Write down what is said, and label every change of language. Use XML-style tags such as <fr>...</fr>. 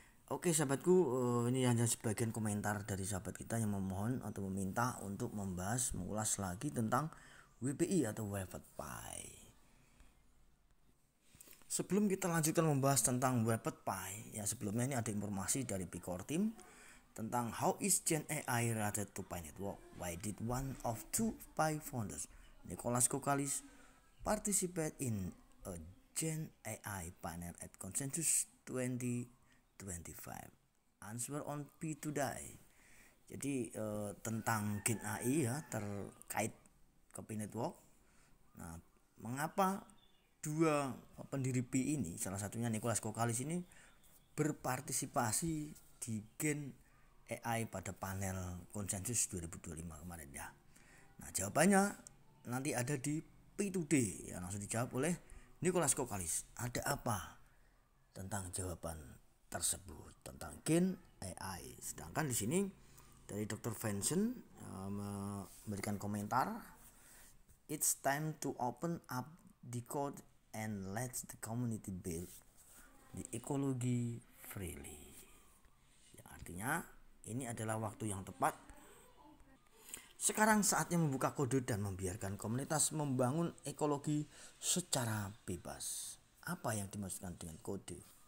<id>Oke sahabatku, ini hanya sebagian komentar dari sahabat kita yang memohon atau meminta untuk membahas, mengulas lagi tentang WPI atau Webet Pie. Sebelum kita lanjutkan membahas tentang Webet Pie, ya sebelumnya ini ada informasi dari Picor Team tentang</id> <en>how is Gen AI related to Pi Network. Why did one of two Pi founders, Nicholas Kokalis, participate in a Gen AI panel at Consensus 2025? Answer on P today.</en> <id>Jadi tentang Gen AI ya terkait ke Pi Network. Nah, mengapa dua pendiri Pi ini, salah satunya Nicholas Kokalis ini berpartisipasi di Gen AI pada panel konsensus 2025 kemarin ya. Nah, jawabannya nanti ada di Pi Today ya, langsung dijawab oleh Nicholas Kokalis. Ada apa tentang jawaban tersebut tentang Gen AI? Sedangkan di sini dari Dr.</id> <en>Vincent</en> <id>memberikan komentar,</id> <en>it's time to open up the code and let the community build the ecology freely.</en> <id>Yang artinya ini adalah waktu yang tepat. Sekarang saatnya membuka kode dan membiarkan komunitas membangun ekologi secara bebas. Apa yang dimaksudkan dengan kode?</id>